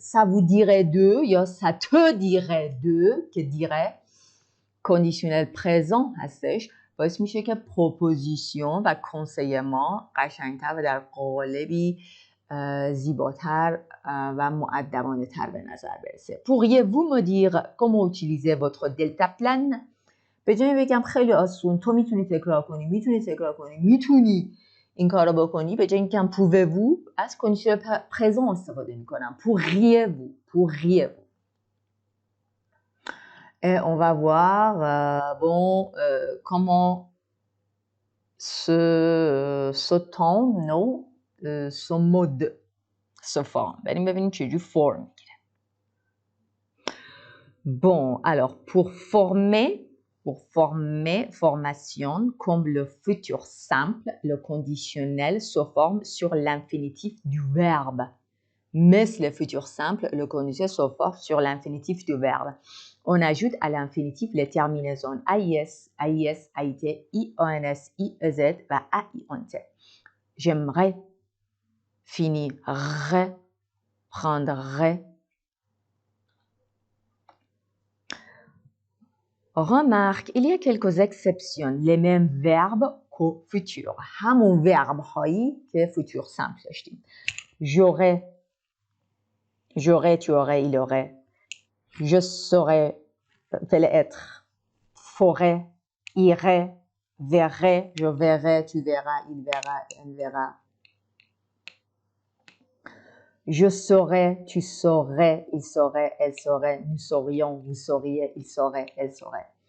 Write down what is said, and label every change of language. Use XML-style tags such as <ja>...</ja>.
<fr>Ça vous dirait de یا ça te dirait de که dirait conditionnel présent هستش.</fr> <fa>باعث میشه که پروپوزیشن و کنسیما قشنگتر و در قالبی زیباتر و مؤدبانه تر به نظر برسه.</fa> <fr>Pourriez-vous me dire comment utiliser votre delta plan؟</fr> <fa>به جای بگم خیلی آسون تو میتونی تکرار کنی، میتونی این کارو بکنی، به جای اینکه pouvez-vous از کنdition présent استفاده میکنم.</fa> <fr>Pourriez-vous. Et on va voir comment ce temps, ce mode se forme.</fr> <fa>بریم ببینیم چجوری فرم میگیره.</fa> <fr>Bon, alors pour former formation comme le futur simple, le conditionnel se forme sur l'infinitif du verbe. مثل le futur simple, le conditionnel se forme sur l'infinitif du verbe. On ajoute à l'infinitif les terminaisons AIS, AIS, AIT, IONS, IEZ et AIONT. J'aimerais, finirais, prendrais. Remarque, il y a quelques exceptions. Les mêmes verbes qu'au futur.</fr> <fa>همون verbe هایی که futur simple داشتیم.</fa> <fr>J'aurais, tu aurais, il aurait. Je serais, fallait être, ferait, irait, verrait, je verrai, tu verras, il verra, elle verra. Je saurais, tu saurais, il saurait, elle saurait, nous saurions, vous sauriez, il saurait, elle saurait.</fr>